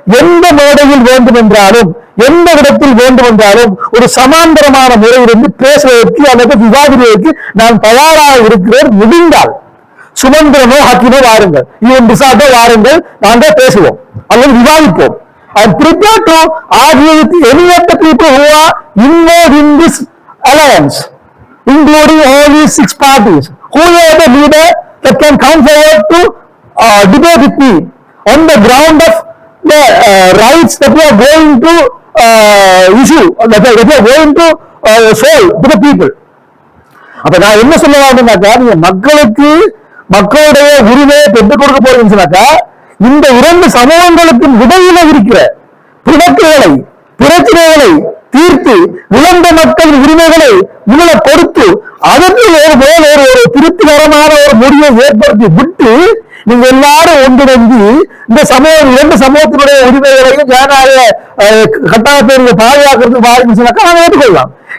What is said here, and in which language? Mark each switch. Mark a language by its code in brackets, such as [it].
[ta] எந்த மேடையில் வேண்டும் என்றாலும் எந்த இடத்தில் வேண்டும் என்றாலும் ஒரு சமாந்தரமான முறையிலிருந்து பேசுவதற்கு அல்லது விவாதிப்பதற்கு நான் தயாராக இருக்கிறேன். முடிந்தால் சுமந்திரனோ ஹக்கீமோ வாருங்கள், இவன் டிசாட்டோ வாருங்கள், நாங்கள் பேசுவோம் அல்லது விவாதிப்போம். [en] I am prepared to argue with any of the people who are involved in this alliance, including all these 6 parties. Whoever the leader that can come forward to debate with me on the ground of the rights that we are going to issue, that we are going to solve to the people. [ta] அப்ப நான் என்ன சொல்ல வேண்டும்னாக்கா, நீங்க மக்களுக்கு மக்களுடைய உரிமையை பெற்றுக் கொடுக்க போறீங்கன்னு சொன்னாக்கா, இந்த 2 சமூகங்களுக்கும் இடையில இருக்கிற பிணக்குகளை பிரச்சனைகளை தீர்த்து இழந்த மக்களின் உரிமைகளை முதல கொடுத்து அதற்கு ஒரு திருப்திகரமான ஒரு முடிவை ஏற்படுத்தி விட்டு நீங்க எல்லாரும் ஒன்றிணைந்து இந்த சமூகம் 2 சமூகத்தினுடைய உரிமைகளையும் ஜனநாயக கட்டாயத்தை பாதுகாக்கிறது பாருன்னு சொன்னாக்கா நாங்கள் ஏற்றுக்கொள்ளலாம்.